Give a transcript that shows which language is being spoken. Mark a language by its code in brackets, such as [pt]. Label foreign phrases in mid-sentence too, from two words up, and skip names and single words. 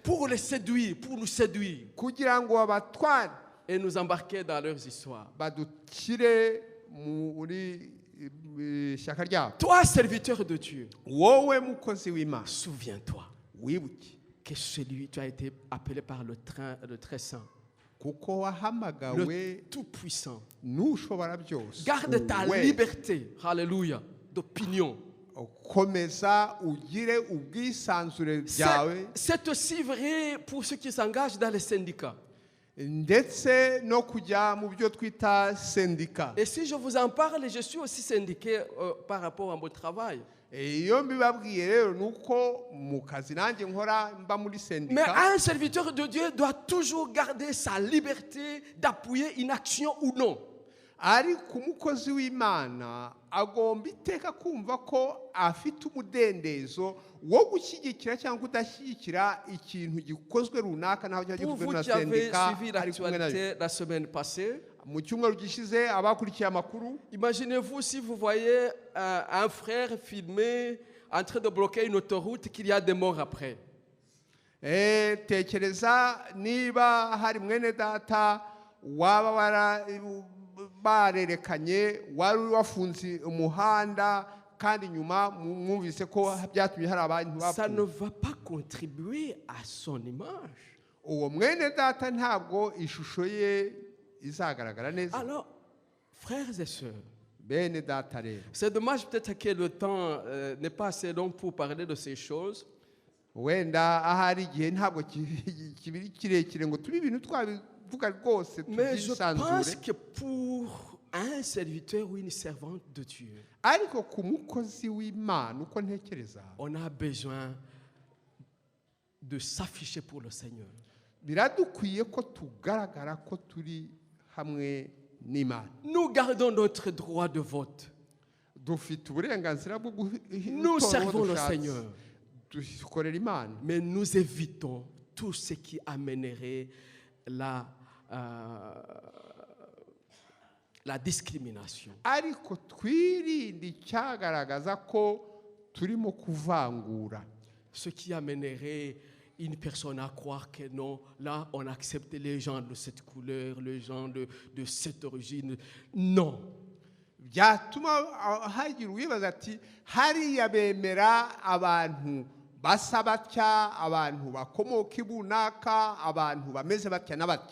[fr] Pour les séduire, pour nous séduire [rw] kugira ngo babatware [fr] et nous embarquer dans leurs histoires. [rw] badukire muri ishyaka ryabo [fr] Toi, serviteur de Dieu, [rw] wowe mukozi w'imana [fr] souviens-toi [rw] wibuke [fr] que celui, tu as été appelé par le très saint, [rw] kuko [fr] le [rw] wahamagawe [fr] tout-puissant. [rw] n'ushobora byose [fr] Garde ta [rw] we [fr] liberté, alléluia, d'opinion. [rw] komeza ugire ubwisanzure bwawe [fr] C'est aussi vrai pour ceux qui s'engagent dans les syndicats. [rw] ndetse no kujya mu byo twita sendika. [fr] Et si je vous en parle, je suis aussi syndiqué par rapport à mon travail. [rw] Iyo mbibabwiye rero nuko mu kazi nanjye nkora mba muri [fr] Mais [rw] sendika. [fr] un serviteur de Dieu doit toujours garder sa liberté d'appuyer une action ou non. [rw] Ariko umukozi w'Imana agomba iteka kumva ko afite umudendezo wo gushyigikira cyangwa kudashyigikira ikintu gikozwe runaka naho cyangwa [fr] Pour [rw] gikozwe [fr] vous [rw] na [fr] qui avez [rw] sendika [fr] suivi [rw] ari kumwe nayo. [fr] l'actualité la semaine passée, [rw] Mu cyumweru gishize abakurikiye amakuru, [fr] imaginez-vous si vous voyez un frère filmé en train de bloquer une autoroute, qu'il y a des morts après. [rw] tekereza niba hari mwene data waba barerekanye wari wafunze umuhanda kandi nyuma mwumvise ko byatumye hari abantu [fr] Ça ne [rw] bapfuye. [fr] va pas contribuer à son image. [rw] Uwo mwene data ntabwo ishusho ye izagaragara neza. [fr] Alors, frères et sœurs, [rw] Bene data rero, [fr] c'est dommage peut-être que le temps n'est pas assez long pour parler de ces choses. [rw] wenda ahari igihe ntabwo kibiri kirekire ngo tube ibintu twabivuga rwose [fr] Mais je pense [rw] tubyisanzure. [fr] que pour un serviteur ou une servante de Dieu, [rw] Ariko ku mukozi w'Imana uko ntekereza, [fr] on a besoin de s'afficher pour le Seigneur. [rw] biradukwiye ko tugaragara ko turi hamwe n'Imana. [fr] Nous gardons notre droit de vote. [rw] Dufite uburenganzira bwo [fr] Nous servons le Seigneur. [rw] dukorera Imana, [fr] Mais nous évitons tout ce qui amènerait la discrimination. [rw] ariko twirinde icyagaragaza ko turimo kuvangura, [fr] Ce qui amènerait une personne à croire que non, là on accepte les gens de cette couleur, les gens de cette origine. Non. [rw] byatuma hagira uwibaza ati hariya bemera abantu basa batya, abantu bakomoka ibunaka, abantu bameze batya na batya.